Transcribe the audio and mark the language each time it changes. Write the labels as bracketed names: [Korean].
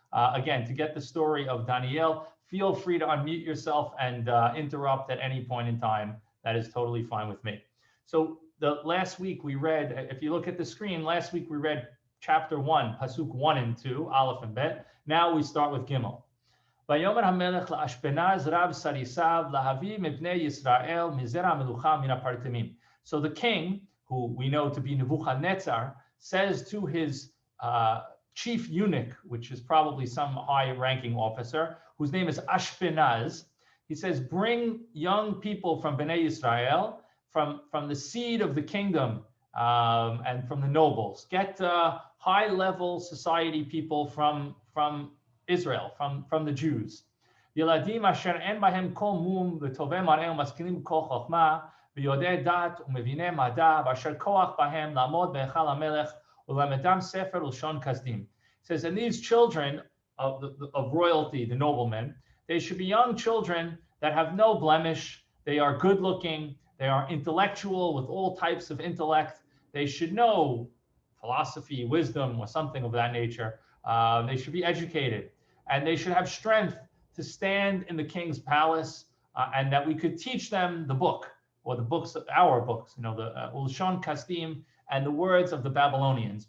[English] Again, to get the story of Daniel, feel free to unmute yourself and interrupt at any point in time. That is totally fine with me. So last week we read, if you look at the screen, last week we read chapter 1, Pasuk 1 and 2, Aleph and Bet. Now we start with Gimel. [Hebrew] ויאמר המלך לאשפנז רב סריסיו להביא מבני ישראל מזרע המלוכה מן הפרטמים. [English] So the king, who we know to be Nebuchadnezzar, says to his chief eunuch, which is probably some high-ranking officer, whose name is Ashpenaz, he says, bring young people from Bnei Israel, from the seed of the kingdom, and from the nobles. Get high-level society people from Israel, from the Jews. [Hebrew] ילדים אשר אין בהם כל מום וטובי מראה ומשכילים כל חוכמה ויודעי דת ומביני מדע ואשר כוח בהם לעמוד בהיכל המלך ולמדם ספר ולשון כסדים. [English] It says, and these children of royalty, the noblemen, They should be young children that have no blemish. They are good looking. They are intellectual with all types of intellect. They should know philosophy, wisdom, or something of that nature. They should be educated, and they should have strength to stand in the king's palace, and that we could teach them the book, or the books, our books, the Ulshon Kasdim, and the words of the Babylonians.